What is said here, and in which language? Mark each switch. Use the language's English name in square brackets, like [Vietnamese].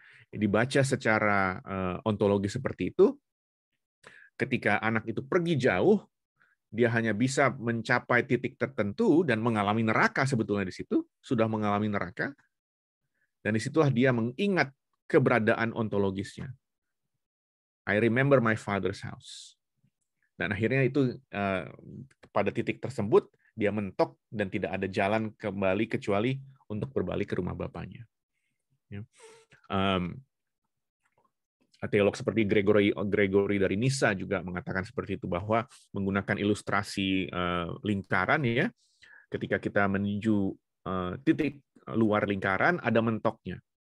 [Indonesian] Dibaca secara ontologi seperti itu, ketika anak itu pergi jauh, dia hanya bisa mencapai titik tertentu dan mengalami neraka sebetulnya di situ, sudah mengalami neraka, dan disitulah dia mengingat keberadaan ontologisnya. [English] I remember my father's house. [Indonesian] Dan akhirnya itu pada titik tersebut dia mentok dan tidak ada jalan kembali kecuali untuk berbalik ke rumah bapaknya. Teolog seperti Gregory dari Nisa juga mengatakan seperti itu, bahwa menggunakan ilustrasi lingkaran, ya, ketika kita menuju titik luar lingkaran ada mentoknya.